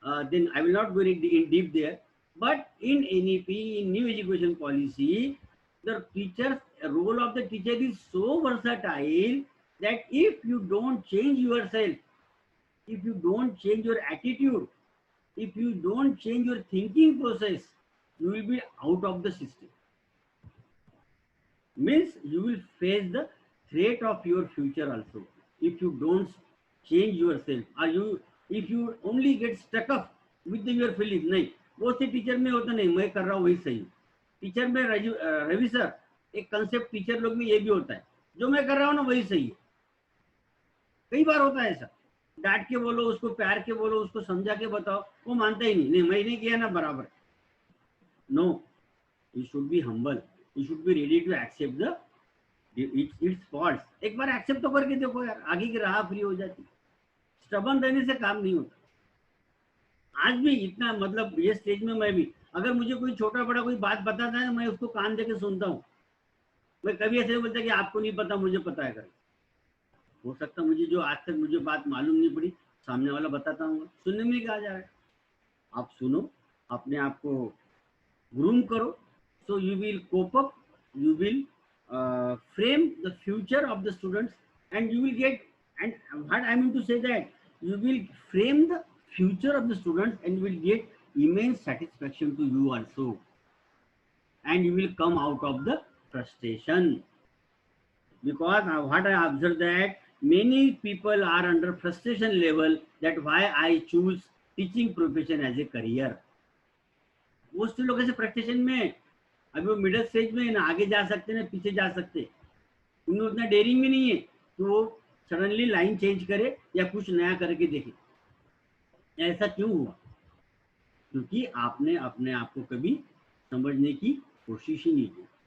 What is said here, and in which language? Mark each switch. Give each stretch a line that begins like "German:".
English: then I will not go in deep there. But in NEP, in new education policy, the teacher's role of the teacher is so versatile that if you don't change yourself, if you don't change your attitude, if you don't change your thinking process, you will be out of the system. Means you will face the threat of your future also if you don't change yourself, or you if you only get stuck up with your feelings.
Hindi: नहीं, बहुत से teacher में होता नहीं मैं कर रहा हूँ वही सही, टीचर में रवि सर एक कंसेप्ट टीचर लोग में ये भी होता है, जो मैं कर रहा हूँ ना वही सही है। कई बार होता है ऐसा, डांट के बोलो उसको, प्यार के बोलो उसको, समझा के बताओ, वो मानता ही नहीं मैं नहीं किया ना बराबर।
English: No, you should be humble, you should be ready to accept the its faults.
Hindi: एक बार एक्सेप्ट तो करके देखो यार, आगे की राह फ्री हो जाती। स्टबन रहने से काम नहीं होता। आज भी इतना मतलब ये स्टेज में मैं भी, अगर मुझे कोई छोटा बड़ा कोई बात बताता है मैं उसको कान दे के सुनता हूँ। मैं कभी ऐसे बोलता कि आपको नहीं पता मुझे पता है कर। हो सकता मुझे जो आज तक मुझे बात मालूम नहीं पड़ी सामने वाला बताता हूँ, सुनने में क्या जा रहा है। आप सुनो, अपने आप को ग्रूम करो,
English: so you will cope up, you will frame the future of the students, and you will get, and what I mean to say that you will frame the future of the students and you will get immense satisfaction to you also, and you will come out of the frustration. Because what I observed that many people are under frustration level, that why I choose teaching profession as a career.
Hindi: Most लोग ऐसे frustration में, अभी वो middle stage में ना आगे जा सकते ना पीछे जा सकते, उनमें उतना डेयरिंग भी नहीं है तो वो सडनली लाइन चेंज करे या कुछ नया करके देखे। ऐसा क्यों हुआ? क्योंकि आपने अपने आप को कभी समझने की कोशिश ही नहीं की।